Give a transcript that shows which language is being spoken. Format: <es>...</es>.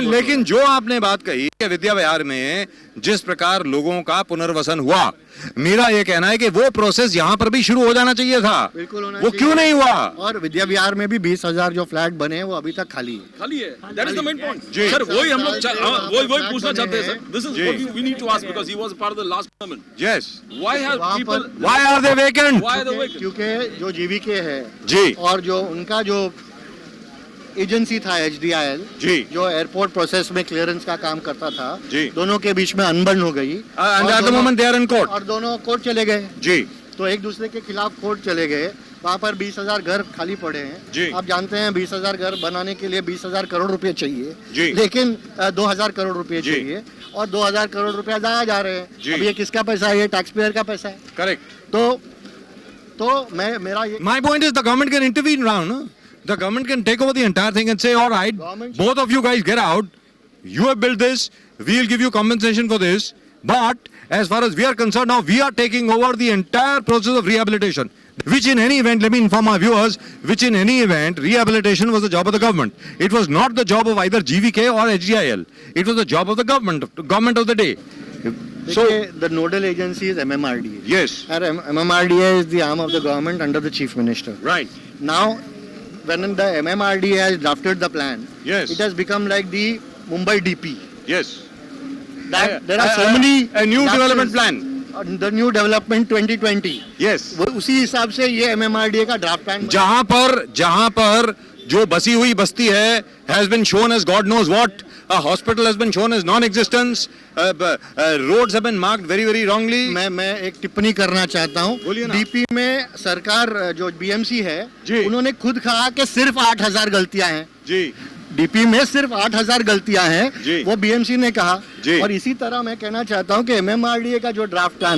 <hi>लेकिन जो आपने बात कही कि विद्या विहार में जिस प्रकार लोगों का पुनर्वसन हुआ, मेरा ये कहना है कि वो प्रोसेस यहाँ पर भी शुरू हो जाना चाहिए था। बिल्कुल होना वो क्यों नहीं हुआ? और विद्या विहार में भी 20,000 जो फ्लैट बने हैं वो अभी तक खाली है।</hi> <en>That is the main point.</en> <hi>Sir वही हम लोग वही पूछना चाहते हैं sir.</hi> <en>This is what we need to ask because he was part of the last government. Yes. Why are they vacant?</en> <hi>क्योंकि जो जीवीके है जी और जो उनका जो एजेंसी था HDIL जी, जो एयरपोर्ट प्रोसेस में क्लियरेंस का काम करता था जी, दोनों के बीच में अनबन हो गई और दोनों कोर्ट चले गए जी। तो एक दूसरे के खिलाफ कोर्ट चले गए। वहाँ पर 20,000 घर खाली पड़े हैं जी। आप जानते हैं 20,000 घर बनाने के लिए 20,000 करोड़ रुपए चाहिए जी। लेकिन 2,000 करोड़ रुपए चाहिए और 2,000 करोड़ रुपए जाया जा रहे हैं। अब ये किसका पैसा है? ये टैक्स पेयर का पैसा है। करेक्ट। तो मेरा</hi> <en>My point is the government can intervene now, no? The government can take over the entire thing and say, all right, both of you guys get out. You have built this. We'll give you compensation for this. But as far as we are concerned now, we are taking over the entire process of rehabilitation. Which in any event, let me inform our viewers, which in any event, rehabilitation was the job of the government. It was not the job of either GVK or HDIL. It was the job of the government of the day. So the nodal agency is MMRDA. Yes. And MMRDA is the arm of the government under the chief minister. Right. Now, when the MMRDA has drafted the plan, yes, it has become like the Mumbai DP. Yes. There are so many a new development plan. The new development 2020. Yes.</en> <hi>उसी हिसाब से ये MMRDA का draft plan. जहाँ पर जो बसी हुई बस्ती है</hi> <en>has been shown as God knows what. A hospital has been shown as non-existence. Roads have been marked very, very wrongly.</en> <hi>मैं एक टिप्पणी करना चाहता हूँ। डीपी में सरकार जो BMC है, उन्होंने खुद कहा कि सिर्फ 8,000 गलतियां हैं। जी। डीपी में सिर्फ 8,000 गलतियां जी। हैं, वो बीएमसी ने कहा। जी। और इसी तरह मैं कहना चाहता हूं कि एमएमआरडीए का जो ड्राफ्ट प्लान</hi>